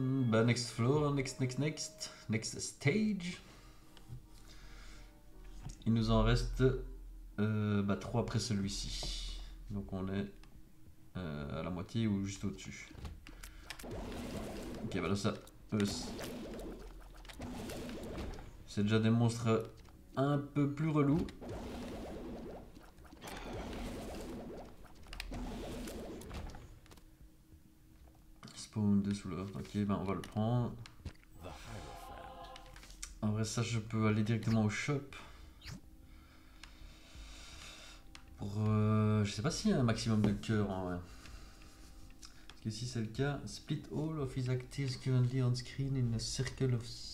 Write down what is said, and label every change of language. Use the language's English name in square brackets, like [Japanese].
[English] Bah, next floor, next stage. [French] Il nous en reste 3 après celui-ci. Donc on est à la moitié ou juste au-dessus. Ok, voilà ça. C'est déjà des monstres un peu plus relous. Spawn de souleur. Ok, ben on va le prendre. En vrai, ça, je peux aller directement au shop. Pour. Je sais pas s'il y a un maximum de cœurs en vrai. Parce que si c'est le cas, [English] split all of his actives currently on screen in a circle of.